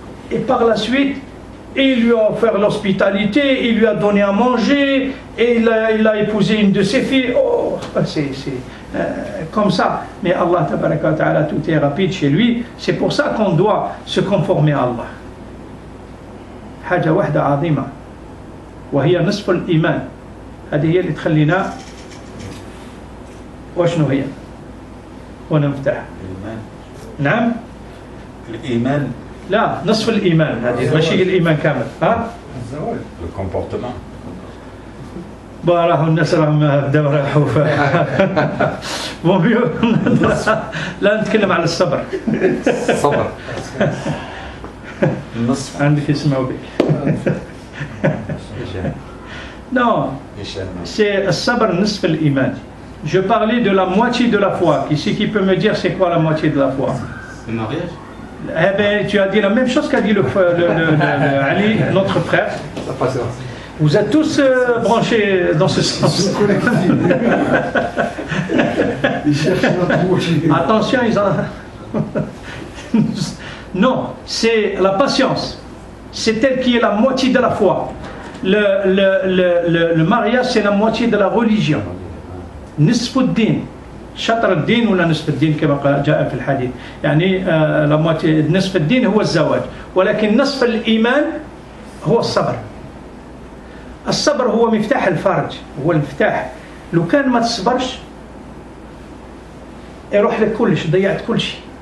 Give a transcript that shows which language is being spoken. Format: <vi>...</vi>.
<fr>Et par la suite, il lui a offert l'hospitalité, il lui a donné à manger, et il a épousé une de ses filles. Oh, c'est comme ça. Mais Allah, tabaraka wa ta'ala, tout est rapide chez lui. C'est pour ça qu'on doit se conformer à Allah.</fr> <ar>حاجة واحدة عظيمة وهي نصف الإيمان. هذه هي اللي تخلينا وشنو هي ونفتح نعم الإيمان لا نصف الإيمان هذه ماشي الإيمان كامل ها</ar> <fr>le comportement</fr> <ar>راحوا الناس راهم بداو راحوا بون لا نتكلم على الصبر الصبر النصف عندك يسمعوا بك</ar> <fr>non c'est</fr> <ar>الصبر نصف الإيمان.</ar> <fr>Je parlais de la moitié de la foi. Qui peut me dire c'est quoi la moitié de la foi? Le mariage. Eh bien, tu as dit la même chose qu'a dit le Ali, notre frère. Vous êtes tous branchés dans ce sens. Attention, ils ont... Non, c'est la patience. C'est elle qui est la moitié de la foi. Le mariage, c'est la moitié de la religion.</fr> <ar>نصف الدين شطر الدين ولا نصف الدين كما جاء في الحديث يعني نصف الدين هو الزواج ولكن نصف الإيمان هو الصبر. الصبر هو مفتاح الفرج هو المفتاح. لو كان ما تصبرش يروح لك كلش ضيعت كل شيء.</ar>